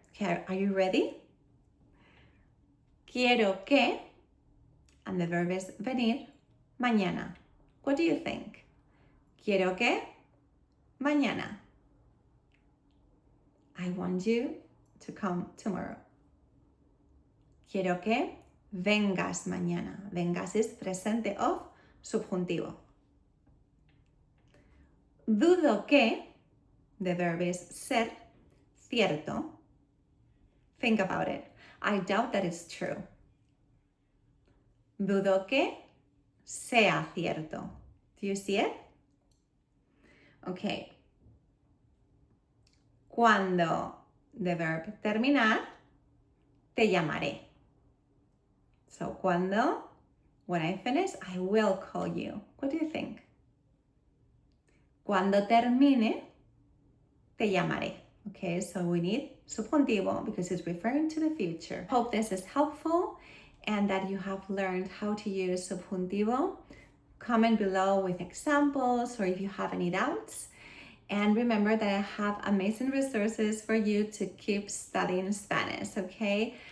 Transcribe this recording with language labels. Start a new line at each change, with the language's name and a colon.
English: Okay, are you ready?
Spanish: Quiero que,
English: and the verb is venir, mañana. What do you think?
Spanish: Quiero que, mañana.
English: I want you to come tomorrow.
Spanish: Quiero que vengas mañana.
English: Vengas is presente of subjuntivo.
Spanish: Dudo que,
English: the verb is ser, cierto. Think about it. I doubt that it's true.
Spanish: Dudo que sea cierto.
English: Do you see it? Okay. Cuando, the verb terminar,
Spanish: te llamaré.
English: So cuando, when I finish, I will call you. What do you think?
Spanish: Cuando termine, te llamaré.
English: Okay, so we need subjuntivo because it's referring to the future. Hope this is helpful and that you have learned how to use subjuntivo. Comment below with examples or if you have any doubts. And remember that I have amazing resources for you to keep studying Spanish, okay?